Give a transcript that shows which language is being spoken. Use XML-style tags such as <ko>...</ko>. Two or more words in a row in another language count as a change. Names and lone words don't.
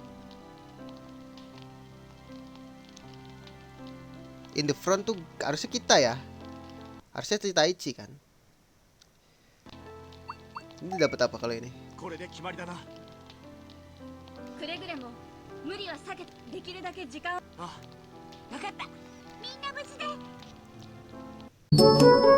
<en>In the front</en> <id>tuh harusnya kita ya. Harusnya Taichi kan. Ini dapat apa kalau ini?</id> <ja>これで決まりだな。くれぐれも無理は避けてできるだけ時間を。あ、分かった。みんな無事で。</ja>